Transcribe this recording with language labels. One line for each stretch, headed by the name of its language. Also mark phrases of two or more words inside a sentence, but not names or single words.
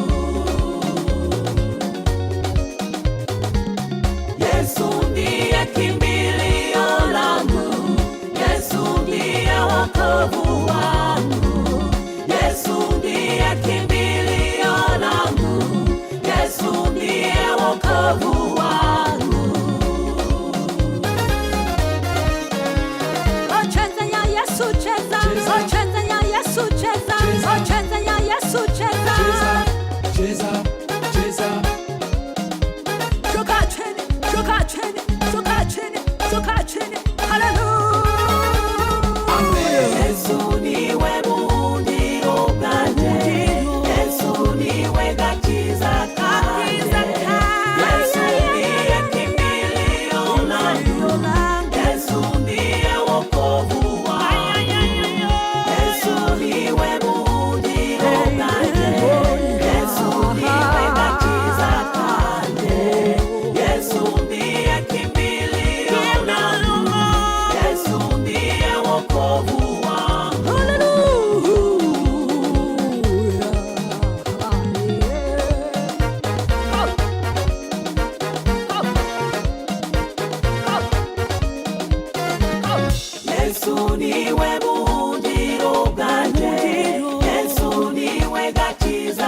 Swahili: Yesu ndiye kimbilio langu Yesu ndiye wokovu wangu Yesu ndiye kimbilio langu Yesu ndiye wokovu wangu Ocheza ya Yesu cheza Ocheza ya Yesu cheza Ocheza ya Yesu cheza Cheza, cheza Shuka chini Shuka chini Shuka chini Shuka chini Hallelujah Yesu
Kinyarwanda: niwe buhungiro bwanjye Yesu niwe gakiza kanjye
Swahili: Yesu niye kimbilio langu Yesu niye wokovu wangu
Kinyarwanda: Yesu niwe buhungiro bwanjye Yesu niwe gakiza kanjye
Swahili: Yesu niye kimbilio langu Yesu niye wokovu wangu
Kinyarwanda: Yesu niwe buhungiro bwanjye Yesu niwe gakiza